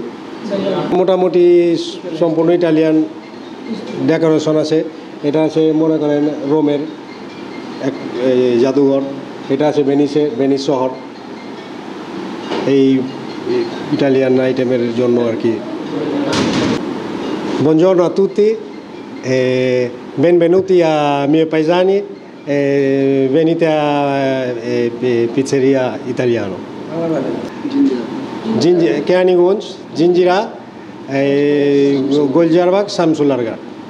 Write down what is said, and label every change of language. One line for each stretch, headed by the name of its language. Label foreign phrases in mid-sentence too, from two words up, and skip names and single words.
Bangla: মোটামুটি সম্পূর্ণ ইটালিয়ান ডেকোরেশন আছে। এটা আছে মনে করেন রোমের এক জাদুঘর, এটা আছে ভেনিস শহর, এই ইটালিয়ান আইটেমের জন্য আর কি।
Italian: Buongiorno a tutti, benvenuti a miei paesani, venite a Pizzeria Italiano. Kenigons, Jinjira, Goljarbac, Samsularga.